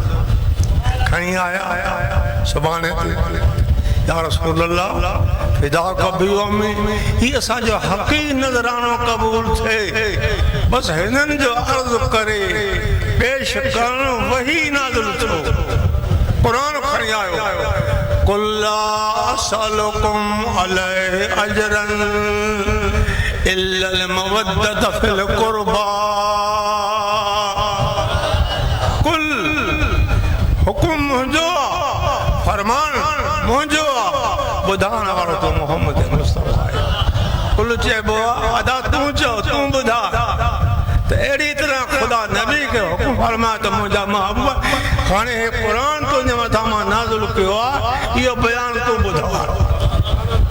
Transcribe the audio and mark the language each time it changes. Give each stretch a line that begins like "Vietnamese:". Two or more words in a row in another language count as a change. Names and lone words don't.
Sindhi: खणी आया सुभाणे
Arabic: يا رسول الله
Sindhi: फिदा कबी अम्मी ही असांजो हक़ी नज़रानो क़बूल थिए। बसि हिननि जो अर्ज़ करे पेश करणु वही नाज़िल थियो। क़ुरान खणी आयो
Arabic: قل لا أسألكم عليه أجرا إلا المودة في القربى.
Sindhi: कुल हुकुम मुंहिंजो फरमान मुंहिंजो ॿुधाइण वारो तो मोहम्मद मुस्तफ़ा आहे। कुल चइबो आहे अदा तूं चओ तूं ॿुधा त अहिड़ी तरह ख़ुदा नबी खे हुकुम फरमाए त मुंहिंजा महबूब हाणे हे क़ुर तुंहिंजे मथां मां नाज़िल कयो आहे इहो बयान तूं ॿुधा।